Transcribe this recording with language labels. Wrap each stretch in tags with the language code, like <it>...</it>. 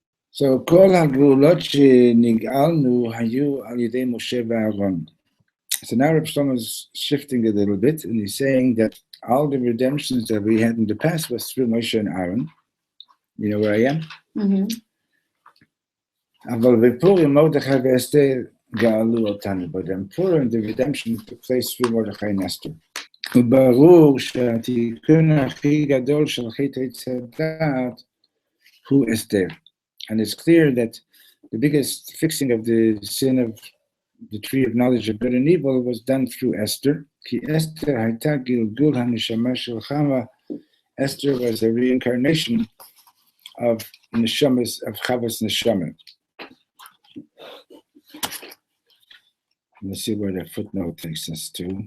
<he>So, Kol hagulot shenig'alnu hayu al yedei Moshe v'Aaron.</he> <en>So now Reb Shlomo is shifting a little bit, and he's saying that all the redemptions that we had in the past was through Moshe and Aaron. You know where I am?</en> <he>אבל בפורים מרדכי ואסתר גאלו אותנו.</he> <en>But in Purim, the redemption took place through Mordechai and Esther.</en> <he>וברור שהתיקון הכי גדול של חטא עץ הדעת הוא אסתר.</he> <en>And it's clear that the biggest fixing of the sin of the tree of knowledge of good and evil was done through Esther.</en> <he>כי אסתר הייתה גלגול הנשמה של חווה.</he> <en>Esther was a reincarnation of neshamas, of Chava's neshama. Let's see where the footnote takes us to.</en>